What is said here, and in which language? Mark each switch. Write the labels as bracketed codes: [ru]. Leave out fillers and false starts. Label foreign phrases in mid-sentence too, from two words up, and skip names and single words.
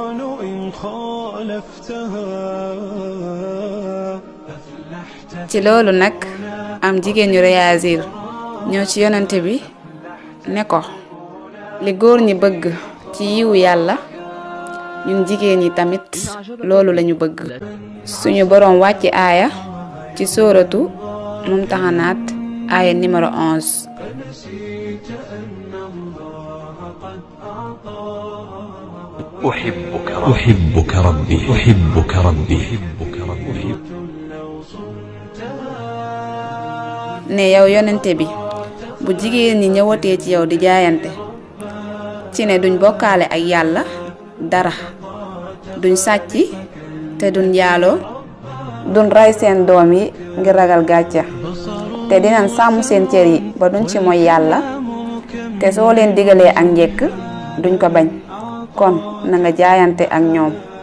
[wo] ci loolu nag am jigéen ñu réagir ñëw ci yonante bi ne ko li góor ñi bëgg ci yiwu yàlla ñun jigéen ñi tamit loolu lañu bëgg. suñu boroom wàcc aaya ci sóoratu Mumtahanaat aaya numéro 11. [ar] أحبك ربي أحبك ربي أحبك ربي. [wo] ne yow yonente bi bu jigéen ñi ñëwatee ci yow di jaayante ci ne duñ bokkaale ak yàlla dara, duñ sàcc te duñ njaaloo, duñ rey seen doom yi ngir ragal gàcca, te dinañ sàmm seen cër yi ba duñ ci moy yàlla, te soo leen digalee ak njekk duñ ko bañ, kon na nga jaayante ak ñoom.